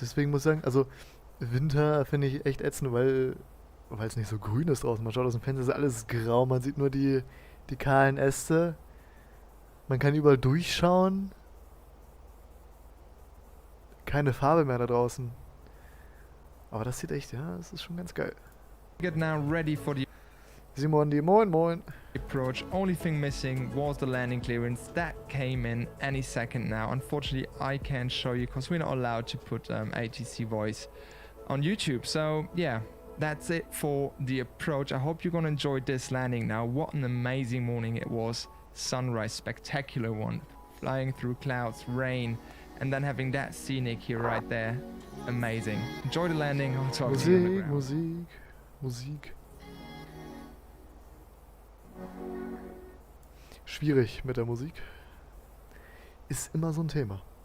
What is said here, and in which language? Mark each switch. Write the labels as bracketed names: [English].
[German] Deswegen muss ich sagen, also Winter finde ich echt ätzend, weil es nicht so grün ist draußen. Man schaut aus dem Fenster, ist alles grau, man sieht nur die kahlen Äste. Man kann überall durchschauen. Keine Farbe mehr da draußen. Aber das sieht echt, ja, das ist schon ganz geil. [English] Get now ready for the [German] Simon, die Moin. [English] approach. Only thing missing was the landing clearance. That came in any second now. Unfortunately, I can't show you because we're not allowed to put ATC voice on YouTube. So yeah, that's it for the approach. I hope you're gonna enjoy this landing now. What an amazing morning it was. Sunrise, spectacular one. Flying through clouds, rain, and then having that scenic here right there. Amazing. Enjoy the landing. I'll talk to you on the ground. [German] Musik. Schwierig mit der Musik. Ist immer so ein Thema.